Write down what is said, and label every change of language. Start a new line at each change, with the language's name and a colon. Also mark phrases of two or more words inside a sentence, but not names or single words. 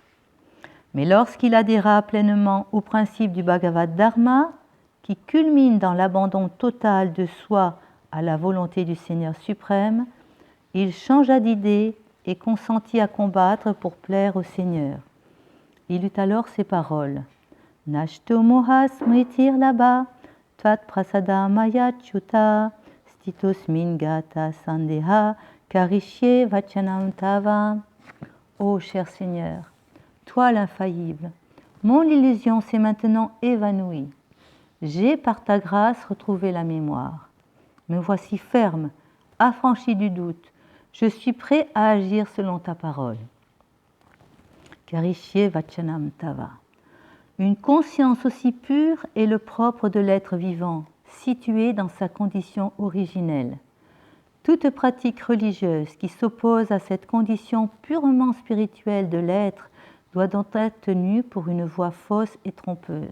French: Mais lorsqu'il adhéra pleinement au principe du Bhagavad Dharma, qui culmine dans l'abandon total de soi à la volonté du Seigneur suprême, il changea d'idée et consentit à combattre pour plaire au Seigneur. Il eut alors ces paroles:
Sanskrit: नष्टो मोह स्मृतिर् लभ, त्वत् प्रसाद मया चुत, स्थितोस्मिन् गत सन्देह, करिष्ये वचनं तव.
French: Ô cher Seigneur, toi l'infaillible, mon illusion s'est maintenant évanouie. J'ai par ta grâce retrouvé la mémoire. Me voici ferme, affranchi du doute. Je suis prêt à agir selon ta parole.
Sanskrit: करिष्ये वचनं तव.
French: Une conscience aussi pure est le propre de l'être vivant, situé dans sa condition originelle. Toute pratique religieuse qui s'oppose à cette condition purement spirituelle de l'être doit donc être tenue pour une voie fausse et trompeuse.